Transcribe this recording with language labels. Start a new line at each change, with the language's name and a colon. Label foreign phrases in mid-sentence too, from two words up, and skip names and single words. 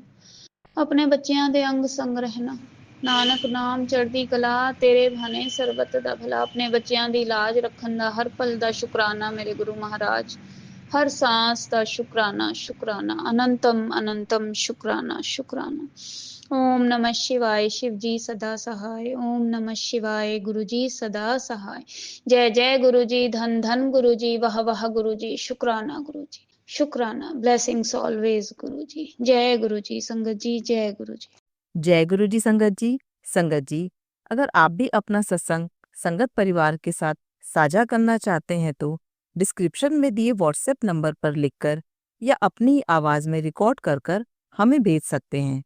Punjabi: ਆਪਣੇ ਬੱਚਿਆਂ ਦੇ ਅੰਗ ਸੰਗ ਰਹਿਣਾ, ਨਾਨਕ ਨਾਮ ਚੜ੍ਹਦੀ ਕਲਾ, ਤੇਰੇ ਭਾਣੇ ਸਰਬਤ ਦਾ ਭਲਾ। ਆਪਣੇ ਬੱਚਿਆਂ ਦੀ ਲਾਜ ਰੱਖਣ ਦਾ ਹਰ ਪਲ ਦਾ ਸ਼ੁਕਰਾਨਾ ਮੇਰੇ ਗੁਰੂ ਮਹਾਰਾਜ। ਹਰ सांस ਦਾ ਸ਼ੁਕਰਾਨਾ, ਸ਼ੁਕਰਾਨਾ, ਅਨੰਤਮ ਅਨੰਤਮ ਸ਼ੁਕਰਾਨਾ, ਸ਼ੁਕਰਾਨਾ।
Hindi: ओम नमः शिवाय, शिव जी सदा सहाय। ओम नमः शिवाय, गुरु जी सदा सहाय। जय जय गुरु जी, धन धन गुरु जी, वाह वाह गुरु जी। शुक्राना गुरु जी, शुक्राना।
English: blessings always
Hindi: गुरु जी। जय गुरु जी संगत जी, जय गुरु जी। जय गुरु जी संगत जी। संगत जी, अगर आप भी अपना सत्संग संगत परिवार के साथ साझा करना चाहते हैं तो डिस्क्रिप्शन में दिए व्हाट्सएप नंबर पर लिखकर या अपनी आवाज में रिकॉर्ड कर कर हमें भेज सकते हैं।